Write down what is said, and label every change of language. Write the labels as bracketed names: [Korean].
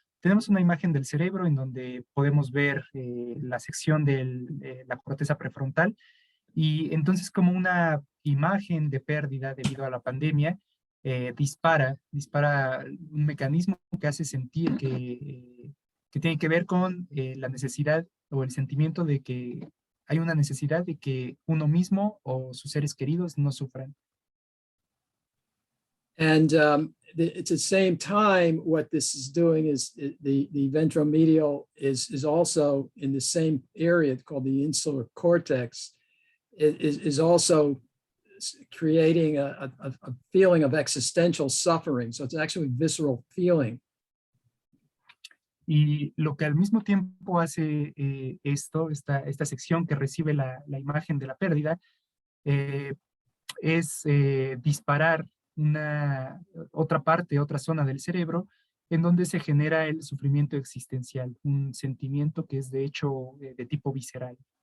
[Spanish] Tenemos una imagen del cerebro en donde podemos ver la sección de la corteza prefrontal, y entonces como una imagen de pérdida debido a la pandemia dispara un mecanismo que hace sentir que tiene que ver con la necesidad o el sentimiento de que hay una necesidad de que uno mismo o sus seres queridos no sufran. [English] And at the same time, what this is doing is the ventromedial is also in the same area called the insular cortex, is also creating a feeling of existential suffering. So it's actually a visceral feeling. [Spanish] Y lo que al mismo tiempo hace esta sección que recibe la imagen de la pérdida, es disparar otra zona del cerebro en donde se genera el sufrimiento existencial, un sentimiento que es de hecho de tipo visceral.